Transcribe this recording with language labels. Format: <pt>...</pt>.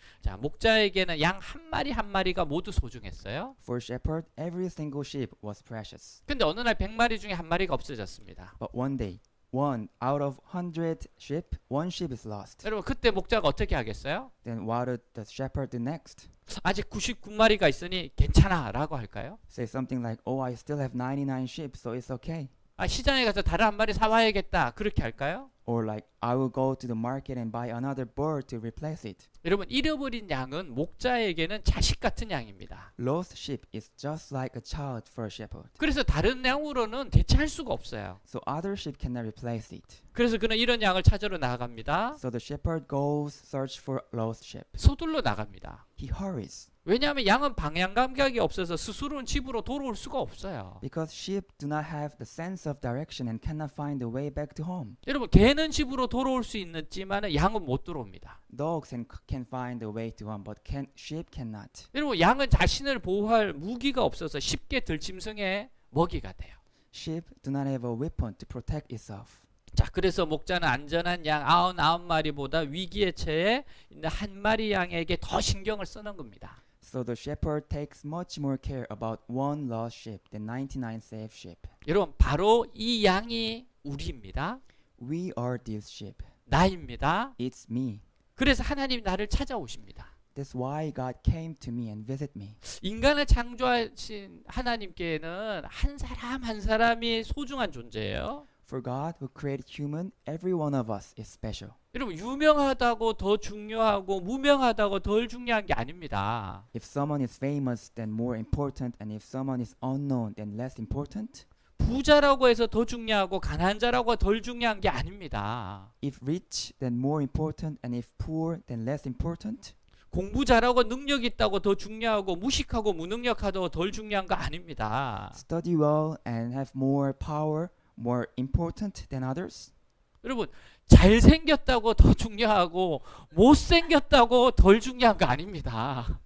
<ko>자, 목자에게는 양 한 마리 한 마리가 모두 소중했어요.</ko> <en>For shepherd, every single sheep was precious.</en> <ko>근데 어느 날 100마리 중에 한 마리가 없어졌습니다.</ko> <en>But one day, one out of 100 sheep, one sheep is lost.</en> <ko>여러분 그때 목자가 어떻게 하겠어요?</ko> <en>Then what would the shepherd do next?</en> <ko>아직 99마리가 있으니 괜찮아 라고 할까요?</ko> <en>Say something like, oh, I still have 99 sheep, so it's okay.</en> <ko>시장에 가서 다른 한 마리 사와야겠다 그렇게 할까요?</ko> <en>Or like, I will go to the market and buy another bird to replace it.</en> <ko>여러분 잃어버린 양은 목자에게는 자식 같은 양입니다.</ko> <en>Lost sheep is just like a child for a shepherd.</en> <ko>그래서 다른 양으로는 대체할 수가 없어요.</ko> <en>So other sheep cannot replace it.</en> <ko>그래서 그는 이런 양을 찾으러 나갑니다.</ko> <en>So the shepherd goes search for lost sheep.</en> <ko>서둘러 나갑니다.</ko> <en>He hurries.</en> <ko>왜냐하면 양은 방향 감각이 없어서 스스로는 집으로 돌아올 수가 없어요.</ko> <en>Because sheep do not have the sense of direction and cannot find the way back to home.</en> <ko>여러분 개는 집으로 돌아올 수 있지만 양은 못 들어옵니다.</ko> <en>Dogs can find the way to home, but sheep cannot.</en> <ko>여러분 양은 자신을 보호할 무기가 없어서 쉽게 들짐승의 먹이가 돼요.</ko> <en>Sheep do not have a weapon to protect itself.</en> <ko>자, 그래서 목자는 안전한 양 99마리보다 위기에 처해 있는 한 마리 양에게 더 신경을 쓰는 겁니다.</ko> <en>So the shepherd takes much more care about one lost sheep than 99 saved sheep.</en> <ko>여러분 바로 이 양이 우리입니다.</ko> <en>We are these sheep.</en> <ko>나입니다.</ko> <en>It's me.</en> <ko>그래서 하나님이 나를 찾아오십니다.</ko> <en>That's why God came to me and visit me.</en> <ko>인간을 창조하신 하나님께는 한 사람 한 사람이 소중한 존재예요.</ko> <en>For God who created human, every one of us is special.</en> <ko>여러분 유명하다고 더 중요하고 무명하다고 덜 중요한 게 아닙니다.</ko> <en>If someone is famous, then more important, and if someone is unknown, then less important.</en> <ko>부자라고 해서 더 중요하고 가난한 자라고 덜 중요한 게 아닙니다.</ko> <en>If rich, then more important, and if poor, then less important.</en> <ko>공부 잘하고 능력 있다고 더 중요하고 무식하고 무능력하다고 덜 중요한 거 아닙니다.</ko> <en>Study well and have more power, more important than others.</en> <ko>여러분 잘생겼다고 더 중요하고 못생겼다고 덜 중요한 거 아닙니다.</ko>